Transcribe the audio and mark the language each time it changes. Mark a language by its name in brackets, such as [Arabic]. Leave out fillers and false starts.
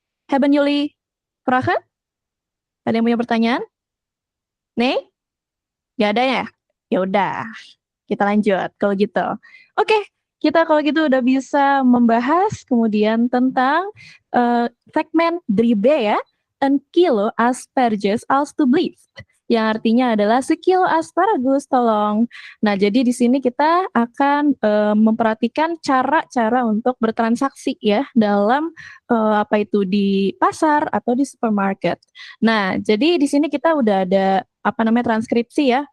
[Dutch] Hebben jullie vragen? [Indonesian] Ada yang punya pertanyaan? Nih? Gak ada ya? Ya udah. kita lanjut kalau gitu. Oke, kita kalau gitu udah bisa membahas kemudian tentang segmen 3B ya. [Dutch] Een kilo asperges alstublieft. [Indonesian] Yang artinya adalah sekilo asparagus tolong. Nah, jadi di sini kita akan memperhatikan cara-cara untuk bertransaksi ya dalam apa itu di pasar atau di supermarket. Nah, jadi di sini kita udah ada transkripsi ya.